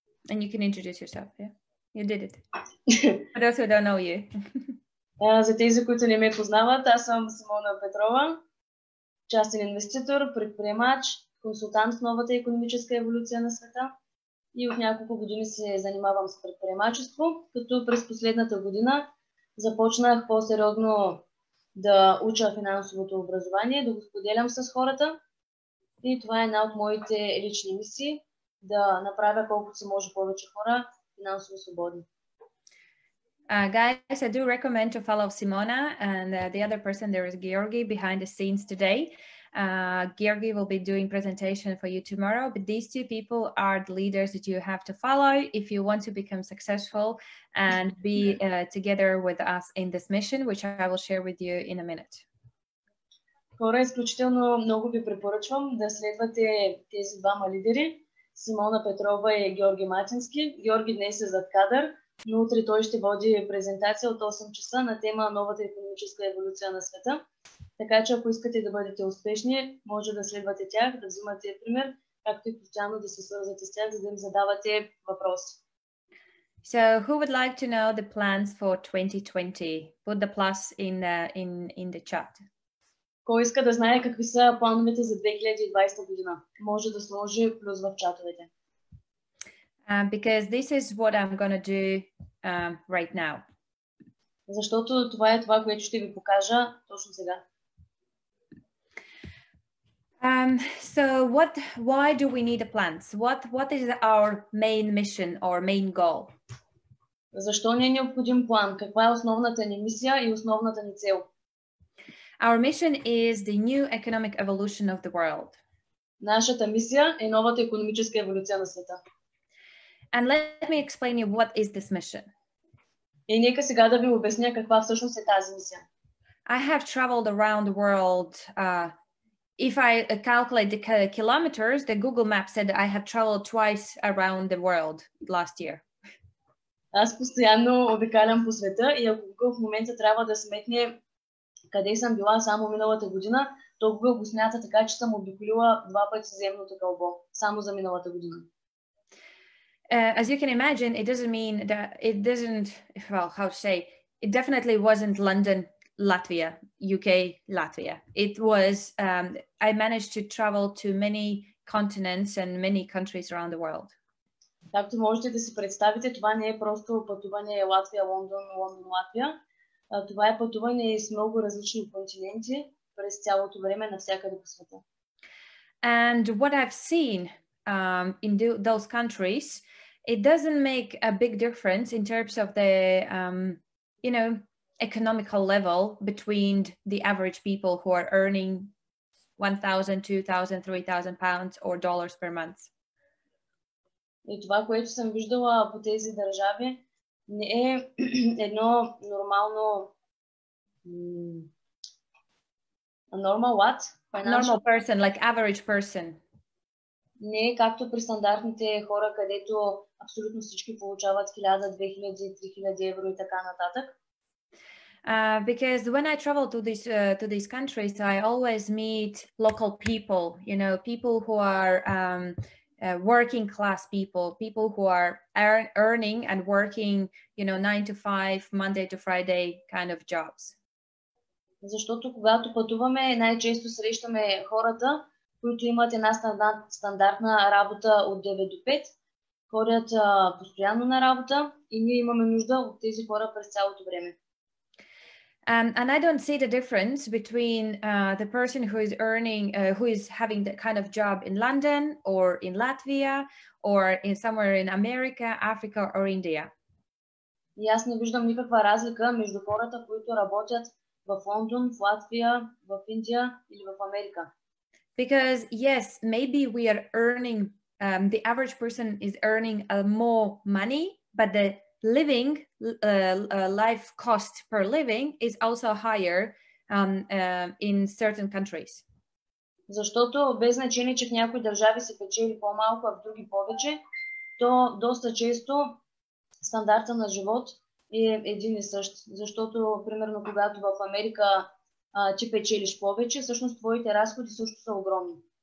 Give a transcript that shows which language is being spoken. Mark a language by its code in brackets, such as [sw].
[en] And you can introduce yourself, yeah? You did it. For those who don't know you. [bg] За тези, които не ме познават, аз съм Симона Петрова, частен инвеститор, предприемач, консултант в новата икономическа еволюция на света и от няколко години се занимавам с предприемачество, като през последната година започнах по-сериозно да уча финансовото образование, да го споделям с хората и това е една от моите лични мисии, да направя колкото се може повече хора финансово свободни. [en] Guys, I do recommend to follow Simona and the other person there is Georgi behind the scenes today. Georgi will be doing presentation for you tomorrow, but these two people are the leaders that you have to follow if you want to become successful and be together with us in this mission, which I will share with you in a minute. [bg] Хора, изключително много ви препоръчвам да следвате тези двама лидери, Симона Петрова и Георги Матински. Георги днес е зад кадър, но утре той ще води презентация от 8 часа на тема новата икономическа еволюция на света. Така че ако искате да бъдете успешни, може да следвате тях, да взимате пример, както и постоянно да се свързвате с тях, за да им задавате въпроси. [en] So who would like to know the plans for 2020? Put the plus in the chat. [bg] Кой иска да знае какви са плановете за 2020 година? Може да сложи плюс в чатовете. [en] Because this is what I'm going to do right now. [bg] Защото това е това, което ще ви покажа точно сега. [en] So why do we need a plan? What is our main mission or main goal? [bg] Защо ни е необходим план? Каква е основната ни мисия и основната ни цел? [en] Our mission is the new economic evolution of the world. [bg] Нашата мисия е новата икономическа еволюция на света. [en] And let me explain you what is this mission. [bg] И нека сега да ви обясня каква всъщност е тази мисия. [en] I have traveled around the world. If I calculate the kilometers, the Google Map said I have traveled twice around the world last year. [bg] Аз постоянно обикалям по света и ако Google в момента трябва да сметне къде съм била само миналата година, то Google го смята така, че съм обиколила 2 пъти земното кълбо, само за миналата година. [en] As you can imagine, it doesn't mean that it doesn't, well, how to say, it definitely wasn't London, Latvia, UK, Latvia. It was, I managed to travel to many continents and many countries around the world. [bg] Както можете да си представите, това не е просто пътуване Латвия, Лондон, Лондон, Латвия. Това е пътуване с много различни континенти през цялото време навсякъде по света. [en] And what I've seen in those countries, it doesn't make a big difference in terms of the, you know, economical level between the average people who are earning 1,000, 2,000, 3,000 pounds or dollars per month. [bg] И това, което съм виждала по тези държави, не е едно нормално... [en] Normal what? Normal person, like average person. [bg] Не е както при стандартните хора, където абсолютно всички получават 1000, 2000, 3000 евро и така нататък. [en] Because when I travel to these countries, I always meet local people, you know, people who are working class people who are earning and working, you know, 9 to 5, Monday to Friday kind of jobs. [bg] Защото когато пътуваме, най-често срещаме хората, които имат една стандартна работа от 9 до 5, ходят постоянно на работа и ние имаме нужда от тези хора през цялото време. [en] And I don't see the difference between the person who is earning, who is having that kind of job in London or in Latvia or in somewhere in America, Africa or India. [bg] И аз не виждам никаква разлика между хората, които работят в Лондон, в Латвия, в Индия или в Америка. [en] Because yes, maybe we are earning, the average person is earning more money, but the living life cost per living is also higher in certain countries. [bg] Защото без значение, че в някои държави се печели по-малко, а в други повече, то доста често стандарта на живот е един и същ. Защото, примерно, когато в Америка ти печелиш повече, всъщност твоите разходи също са огромни.